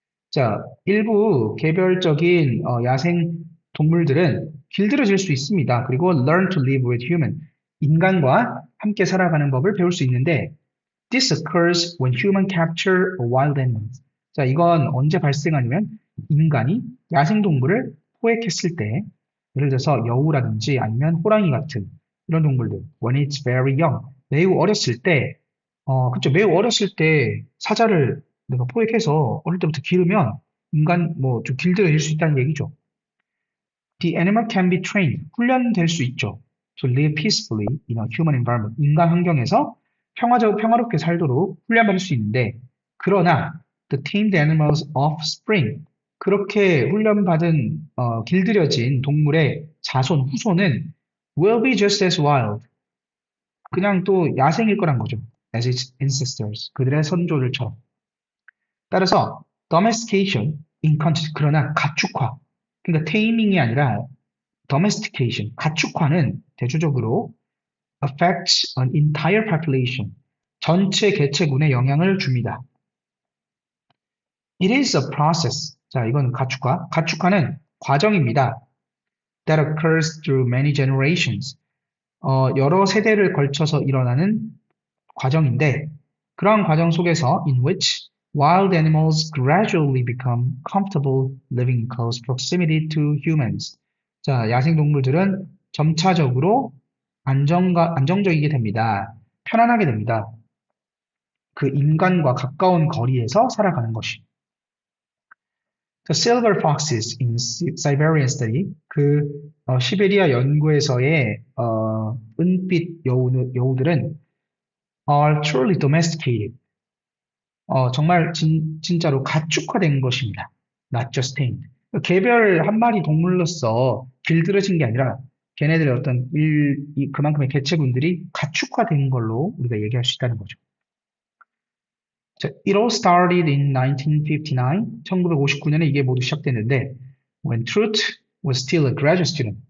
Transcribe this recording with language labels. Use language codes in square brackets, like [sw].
[ko] 자, 일부 개별적인 야생 동물들은 길들여질 수 있습니다. 그리고 [en] learn to live with human. [ko] 인간과 함께 살아가는 법을 배울 수 있는데 [en] this occurs when human capture a wild animal. [ko] 자, 이건 언제 발생하냐면 인간이 야생 동물을 포획했을 때, 예를 들어서 여우라든지 아니면 호랑이 같은 이런 동물들, [en] when it's very young, [ko] 매우 어렸을 때, 그쵸, 매우 어렸을 때 사자를 내가 포획해서 어릴 때부터 기르면 인간 뭐 좀 길들여질 수 있다는 얘기죠. [en] The animal can be trained. [ko] 훈련될 수 있죠. [en] To live peacefully in a human environment. [ko] 인간 환경에서 평화롭게 살도록 훈련받을 수 있는데, 그러나 [en] the tamed animals of spring. [ko] 그렇게 훈련받은 길들여진 동물의 자손, 후손은 [en] will be just as wild. [ko] 그냥 또 야생일 거란 거죠. [en] As its ancestors. [ko] 그들의 선조들처럼. 따라서 [en] domestication in context. [ko] 그러나 가축화. 그러니까 taming이 아니라 domestication. 가축화는 대조적으로 [en] affects an entire population. [ko] 전체 개체군에 영향을 줍니다. [en] It is a process. [ko] 자, 이건 가축화. 가축화는 과정입니다. [en] That occurs through many generations. [ko] 여러 세대를 걸쳐서 일어나는 과정인데, 그러한 과정 속에서 [en] in which wild animals gradually become comfortable living in close proximity to humans. [ko] 자, 야생동물들은 점차적으로 안정적이게 됩니다. 편안하게 됩니다. 그 인간과 가까운 거리에서 살아가는 것이. [en] The silver foxes in Siberian study, [ko] 시베리아 연구에서의 은빛 여우들은 [en] are truly domesticated. [ko] 정말 진짜로 가축화된 것입니다. [en] Not just tamed. [ko] 개별 한 마리 동물로서 길들여진 게 아니라 걔네들의 어떤 그만큼의 개체군들이 가축화된 걸로 우리가 얘기할 수 있다는 거죠. [en] 자, It all started in 1959. [ko] 1959년에 이게 모두 시작됐는데 [en] when Truth was still a graduate student.